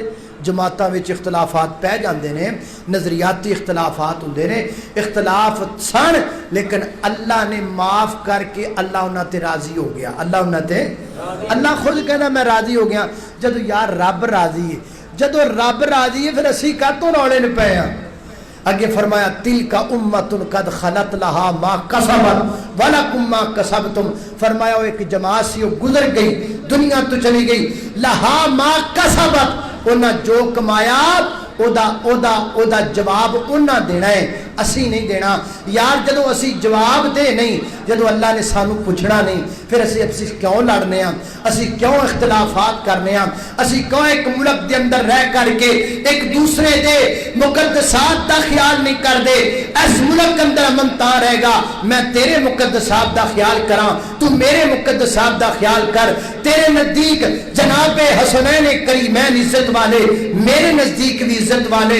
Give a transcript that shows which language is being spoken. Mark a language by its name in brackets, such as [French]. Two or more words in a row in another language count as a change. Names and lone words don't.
[Punjabi] ਜਮਾਤਾਂ ਵਿਚ ਇਖ਼ਤਲਾਫ਼ਾਤ ਪੈ ਜਾਤੇ ਹੈਂ, ਨਜ਼ਰੀਆਤੀ ਇਖ਼ਤਲਾਫ਼ਾਤ ਹੋਂਦੇ ਨੇ, ਇਖ਼ਤਲਾਫ਼ ਸਨ, ਲੇਕਿਨ ਅੱਲਾਹ ਨੇ ਮਾਫ਼ ਕਰਕੇ ਅੱਲਾਹ ਉਨ੍ਹਾਂ ਤੇ ਰਾਜ਼ੀ ਹੋ ਗਿਆ। ਅੱਲਾਹ ਉਨ੍ਹਾਂ ਤੇ, ਅੱਲਾਹ ਖ਼ੁਦ ਕਹਿਣਾ ਮੈਂ ਰਾਜ਼ੀ ਹੋ ਗਿਆ। ਜਦੋਂ ਯਾਰ ਰੱਬ ਰਾਜ਼ੀ ਹੈ, ਜਦੋਂ ਰੱਬ ਰਾਜ਼ੀ ਹੈ, ਫਿਰ ਅਸੀਂ ਕਾਤੋਂ ਰੌਲੇ ਨ ਪੇ ਹੈਂ। [Arabic] أگے فرمایا تلك أمة قد خلت لها ما كسبت ولكم ما كسبتم. [Punjabi] ਫ਼ਰਮਾਇਆ ਵੋ ਏਕ ਜਮਾਤ ਸੀ, ਵੋ ਗੁਜ਼ਰ ਗਈ, ਦੁਨੀਆ ਤੋ ਚਲੀ ਗਈ, [Arabic] لها ما كسبت, [Punjabi] ਉਨ੍ਹੇਂ ਜੋ ਕਮਾਇਆ ਉਹਦਾ ਜਵਾਬ ਉਹਨਾਂ ਦੇਣਾ ਹੈ, ਅਸੀਂ ਨਹੀਂ ਦੇਣਾ। ਯਾਰ ਜਦੋਂ ਅਸੀਂ ਜਵਾਬ ਦੇ ਨਹੀਂ, ਜਦੋਂ ਅੱਲਾ ਨੇ ਸਾਨੂੰ ਪੁੱਛਣਾ ਨਹੀਂ, ਫਿਰ ਅਸੀਂ ਕਿਉਂ ਲੜਨੇ ਆ, ਅਸੀਂ ਕਿਉਂ ਇਖਤਲਾਫਾਤ ਕਰਨੇ ਆ, ਅਸੀਂ ਕਿਉਂ ਇੱਕ ਮੁਲਕ ਦੇ ਅੰਦਰ ਰਹਿ ਕਰਕੇ ਇੱਕ ਦੂਸਰੇ ਦੇ ਮੁਕੱਦਸਾਤ ਦਾ ਖ਼ਿਆਲ ਨਹੀਂ ਕਰਤੇ। [Urdu] اس ملک کے اندر امن تا رہے گا [Punjabi] ਮੈਂ ਤੇਰੇ ਮੁਕੱਦਸਾਤ ਦਾ ਖ਼ਿਆਲ ਕਰਾ, ਤੂ ਮੇਰੇ ਮੁਕੱਦਸਾਤ ਦਾ ਖ਼ਿਆਲ ਕਰ। [Urdu] تیرے نزدیک جناب حسنین کریمین عزت والے، میرے نزدیک بھی عزت والے.